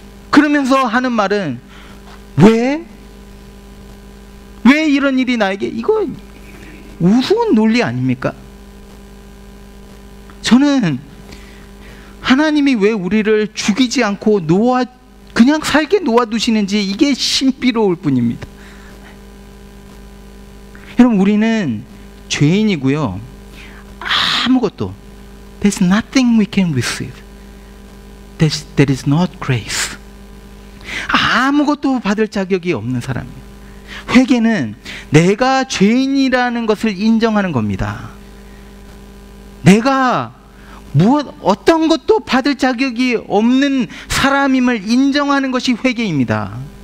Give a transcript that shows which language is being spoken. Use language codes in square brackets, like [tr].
[ko] 그러면서 하는 말은, 왜 이런 일이 나에게? 이거 우스운 논리 아닙니까? 저는 하나님이 왜 우리를 죽이지 않고 그냥 살게 놓아두시는지, 이게 신비로울 뿐입니다. 여러분, 우리는 죄인이고요, 아무것도, [en] there's nothing we can receive, there is not grace. [ko] 아무것도 받을 자격이 없는 사람이에요. 회개는 내가 죄인이라는 것을 인정하는 겁니다. 내가 어떤 것도 받을 자격이 없는 사람임을 인정하는 것이 회개입니다.